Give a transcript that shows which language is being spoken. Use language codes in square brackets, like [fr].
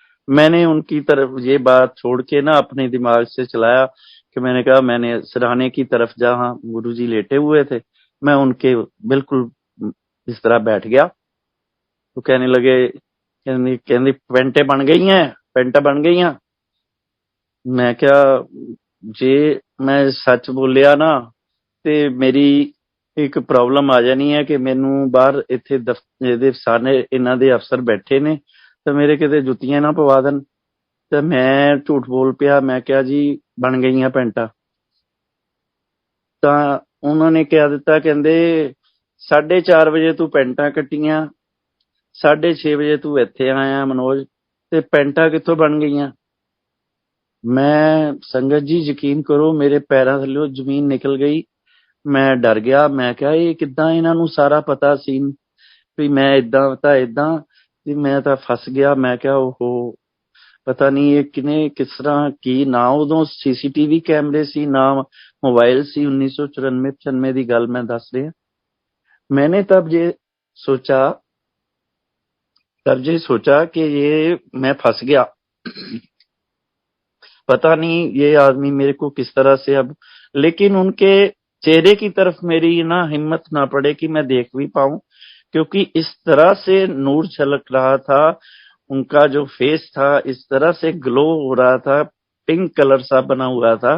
[hi] मैंने उनकी तरफ ये बात छोड़ के ना अपने दिमाग से चलाया, कि मैंने कहा मैंने सिरहाने की तरफ जहां गुरुजी लेटे हुए थे, मैं उनके बिल्कुल इस तरह बैठ गया। तो कहने लगे, कहने कहने पेंटे बन गई हैं, पेंटा बन गई हैं। [pa] मैं क्या, जे मैं सच बोलिया ना ਤੇ ਮੇਰੀ ਇੱਕ ਪ੍ਰੋਬਲਮ ਆ ਜਾਣੀ ਹੈ ਕਿ ਮੈਨੂੰ ਬਾਹਰ ਇੱਥੇ ਇਹਦੇ ਸਾਰੇ ਇਹਨਾਂ ਦੇ ਅਫਸਰ ਬੈਠੇ ਨੇ, ਤੇ ਮੇਰੇ ਕਿਤੇ ਜੁੱਤੀਆਂ ਨਾ ਪਵਾ ਦੇਣ। ਤੇ ਮੈਂ ਝੂਠ ਬੋਲ ਪਿਆ, ਮੈਂ ਕਿਹਾ ਜੀ ਬਣ ਗਈਆਂ ਪੈਂਟਾਂ। ਤਾਂ ਉਹਨਾਂ ਨੇ ਕਿਹਾ ਦਿੱਤਾ, ਕਹਿੰਦੇ 4:30 ਵਜੇ ਤੂੰ ਪੈਂਟਾਂ ਕੱਟੀਆਂ, 6:30 ਵਜੇ ਤੂੰ ਇੱਥੇ ਆਇਆ ਮਨੋਜ, ਤੇ ਪੈਂਟਾਂ ਕਿੱਥੋਂ ਬਣ ਗਈਆਂ? ਮੈਂ ਸੰਗਤ ਜੀ ਯਕੀਨ ਕਰੋ, ਮੇਰੇ ਪੈਰਾਂ ਥੱਲੇ ਜ਼ਮੀਨ ਨਿਕਲ ਗਈ। ਮੈਂ ਡਰ ਗਿਆ, ਮੈਂ ਕਿਹਾ ਇਹ ਕਿੱਦਾਂ ਇਹਨਾਂ ਨੂੰ ਸਾਰਾ ਪਤਾ ਸੀ ਵੀ ਮੈਂ ਇਦਾਂ ਤਾਂ ਇਦਾਂ, ਵੀ ਮੈਂ ਤਾਂ ਫਸ ਗਿਆ। ਮੈਂ ਕਿਹਾ ਓਹੋ, ਪਤਾ ਨਹੀਂ ਇਹ ਕਿਨੇ ਕਿਸ ਤਰ੍ਹਾਂ ਕੀ, ਨਾ ਉਦੋਂ ਸੀਸੀਟੀਵੀ ਕੈਮਰੇ ਸੀ ਨਾ ਮੋਬਾइल ਸੀ। 1994-95 ਦੀ ਗੱਲ ਮੈਂ ਦੱਸ ਰਿਹਾ। [hi] मैंने तब ये सोचा कि ये मैं फंस गया, पता नहीं ये आदमी मेरे को किस तरह से अब। लेकिन उनके चेहरे की तरफ मेरी ना हिम्मत ना पड़े कि मैं देख भी पाऊं, क्योंकि इस तरह से नूर झलक रहा था, उनका जो फेस था इस तरह से ग्लो हो रहा था, पिंक कलर सा बना हुआ था।